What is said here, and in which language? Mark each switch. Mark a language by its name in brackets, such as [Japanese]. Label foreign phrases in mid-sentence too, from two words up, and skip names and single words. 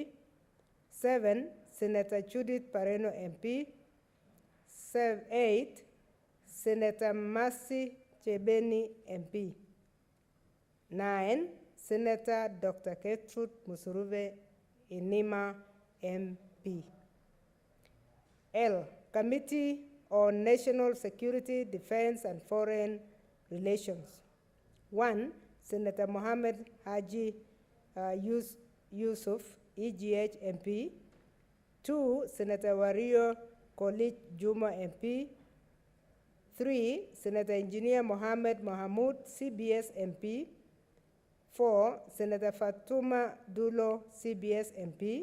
[English] 7, Senator Judith Pareno, MP. 8, Senator Mercy Chebeni, MP. 9, Senator Dr. Gertrude Musuruve Inima, MP. L, Committee on national security, defense, and foreign relations. 1, Senator Mohammed Haji Yusuf, EGH MP. 2, Senator Wario Kolich Juma MP. 3, Senator Engineer Mohammed Mahamoud, CBS MP. 4, Senator Fatuma Dulo, CBS MP.